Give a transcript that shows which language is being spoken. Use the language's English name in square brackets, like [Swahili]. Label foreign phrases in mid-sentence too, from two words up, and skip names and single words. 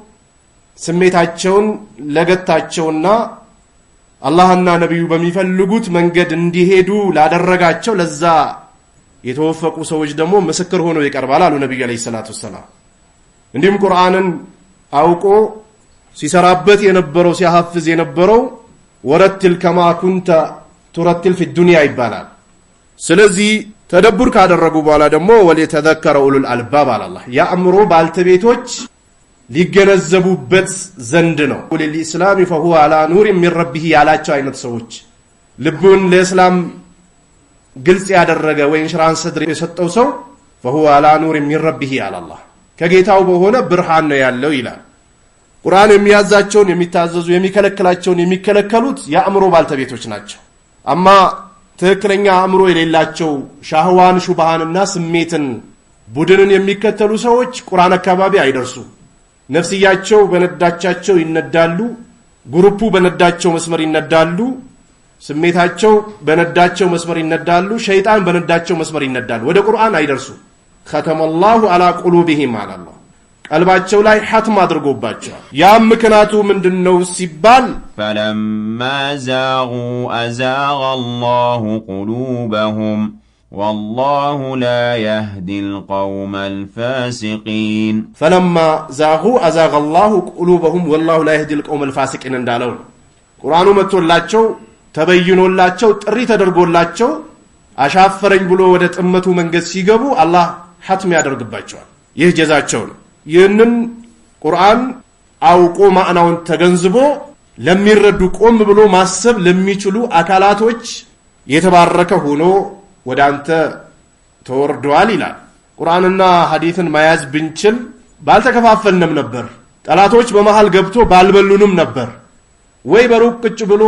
[Amharic] ስሜታቸውን ለገታቸውና አላህና ነብዩ በሚፈልጉት መንገድ እንዲሄዱ ላደረጋቸው ለዛ የተወፈቁ ሰዎች ደግሞ ምስክር ሆኖ ይቀርባል አሉ ነብዩ [Arabic] عليه الصلاة السلام። [Amharic] እንዲሁም ቁርአንን አውቆ ሲሰራበት የነበረው ሲያሐፍዝ የነበረው [Arabic] ورتل كما كنت ترتل في الدنيا [Amharic] ይባላል። ስለዚህ ተደቡር ካደረጉ በኋላ ደግሞ [Arabic] وليتذكر أولو الألباب [Amharic] አላህ ያእምሮ ባልተቤቶች ሊገነዘቡበት ዘንድ ነው። ለልኢስላም [Arabic] فهو على نور من ربه [Amharic] ያላቸው አይነት ሰዎች ልቡን ለእስላም ግልጽ ያደረገ ወይ ኢንሽራንስ ሰድር የሰጠው ሰው [Arabic] فهو على نور من ربه [Amharic] አላህ ከጌታው በሆነ ብርሃን ነው ያለው ይላል። ቁርአን የሚያዛቸውን የሚታዘዙ የሚከለክላቸውን የሚከለከሉት ያእምሮ ባልተቤቶች ናቸው። አማ ትክክለኛ አእምሮ የሌላቸው ሻህዋን ሹብሃንና ስሜትን ቡድንን የሚከተሉ ሰዎች ቁርአን አካባቢ አይደርሱ። ነፍስያቸው በነዳቻቸው ይነዳሉ። ግሩፑ በነዳቸው መስመር ይነዳሉ። ስሜታቸው በነዳቸው መስመር ይነዳሉ። ሸይጣን በነዳቸው መስመር ይነዳሉ። ወደ ቁርአን አይደርሱ። [Arabic] ختمالله على قلوبهم على الله [Amharic] ቀልባቸው ላይ ሐትም አድርጎባቸዋል። ያም ምክንያቱ ምንድነው ሲባል [Arabic] فلما زاغوا أزاغ الله قلوبهم والله لا يهدي القوم الفاسقين فلما زاغوا أزاغ الله قلوبهم والله لا يهدي القوم الفاسقين [Amharic] እንዳለው ቁርአኑ መጥቶላቸው ተበይኖላቸው ጥሪ ተደርጎላቸው አሻፈረኝ ብሎ ወደ ጥመቱ መንገድ ሲገቡ አላህ ሐትም ያደርግባቸዋል። ይህ ጀዛቸው ነው። ይህንን ቁርአን አውቆ ማዕናውን ተገንዝቦ ለሚረዱ ቆም ብሎ ማሰብ ለሚችሉ አካላቶች የተባረከ ሆኖ ወደ አንተ ተወርዷል ይላል። ቁርአንና ሐዲስን መያዝ ብንችል ባልተከፋፈልንም ነበር። ጠላቶች በመሃል ገብቶ ባልበሉንም ነበር። ወይ በሩቅ ቁጭ ብሎ